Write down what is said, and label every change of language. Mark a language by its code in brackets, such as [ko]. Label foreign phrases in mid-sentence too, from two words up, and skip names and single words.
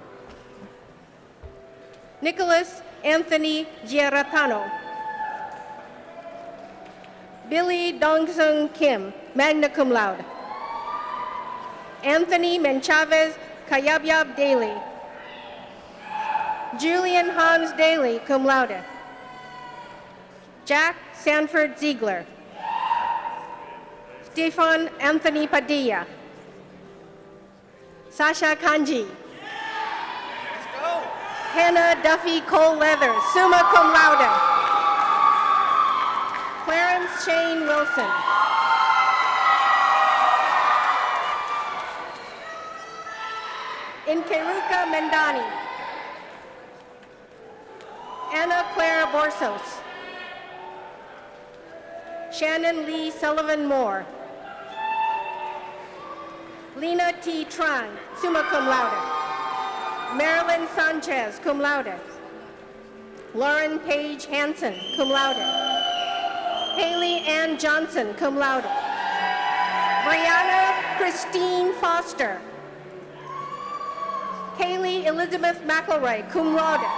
[en] Nicholas Anthony Giarratano. Billy Dongsung Kim, [la] magna cum laude. [en] Anthony Menchavez Kayabyab Daly. Julian Hans Daly, [la] cum laude. [en] Jack Sanford Ziegler. Stefan Anthony Padilla. Sasha Kanji. Hannah Duffy Cole Leathers, [la] summa cum laude. [en] Clarence Shane Wilson. Inkeruka Mendani. Anna Claire Borsos. Shannon Lee Sullivan Moore. Lena T. Tran, [la] summa cum laude. [en] Marilyn Sanchez, [la] cum laude. [en] Lauren Page Hansen, [la] cum laude. [en] Haley Ann Johnson, [la] cum laude. [en] Brianna Christine Foster. Kaylee Elizabeth McElroy, [la] cum laude.